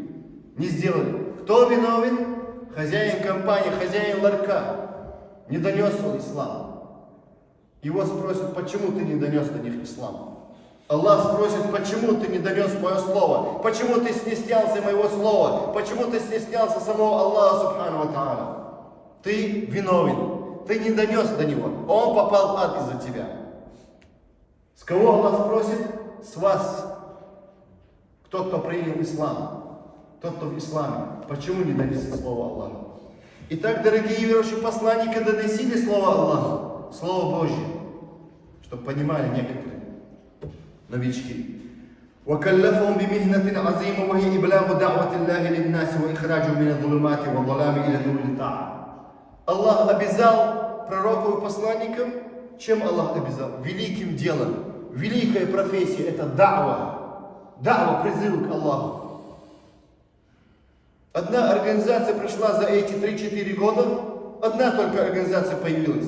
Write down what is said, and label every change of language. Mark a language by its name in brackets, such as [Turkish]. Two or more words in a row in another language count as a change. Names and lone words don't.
[Russian] Не сделали. Кто виновен? Хозяин компании, хозяин ларька. Не донес он ислам. Его спросят, почему ты не донес до них ислам? Аллах спросит, почему ты не донес мое слово? Почему ты стеснялся моего слова? Почему ты стеснялся самого Аллаха [Arabic] سبحانه وتعالى? [Russian] Ты виновен. Ты не донес до него. Он попал в ад из-за тебя. С кого Аллах спросит? С вас. Кто принял ислам. Тот, кто в исламе. Почему не донесли слово Аллаха? Итак, дорогие верующие, посланники доносили слово Аллаха, слово Божье, чтобы понимали некоторые новички. [Arabic] وَكَلَّفَهُمْ بِمِهْنَةٍ عَظِيمَةٍ وَهِيَ إِبْلَاغُ دَعْوَةِ اللَّهِ لِلنَّاسِ وَإِخْرَاجُهُمْ مِنَ الظُّلُمَاتِ وَالظَّلَامِ إِلَى نُورِ الطَّاعَةِ. [Russian] Аллах обязал пророков и посланников, чем Аллах обязал? Великим делом. Великая профессия – это да'ва. Да'ва, призыв к Аллаху. Одна организация пришла за эти 3-4 года, одна только организация появилась.